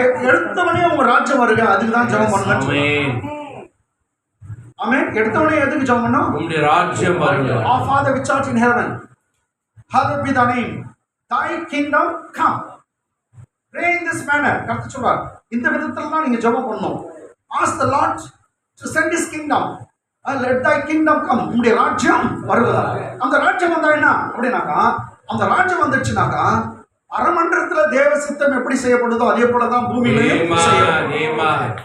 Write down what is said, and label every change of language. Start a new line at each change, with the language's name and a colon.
Tamil: எடுத்தவனே உங்க ராஜ்யம் வருக, அதுக்கு தான் ஜெபம் பண்ணுங்க. ஆமென். எடுத்தவனே எதுக்கு ஜெபம் பண்ணோம்? உம்முடைய ராஜ்யம் வருக.
English: Our Father which art in heaven, hallowed be thy name. Thy kingdom come. Pray in this manner.
Tamil: கர்த்தர் சொல்றார், இந்த விதத்துல தான் நீங்க ஜெபம் பண்ணணும்.
English: Ask the Lord to send his kingdom. Let thy kingdom come.
Tamil: உம்முடைய ராஜ்யம் வருவதாக. அந்த ராஜ்யம் வந்தா என்ன அப்படின்னாக்கா, அந்த ராஜ்யம் வந்துச்சுனாக்கா அரமன்றத்துல தேவ சித்தம் எப்படி செய்யப்படுதோ அதே போலதான் பூமியிலையும் செய்யப்படும்.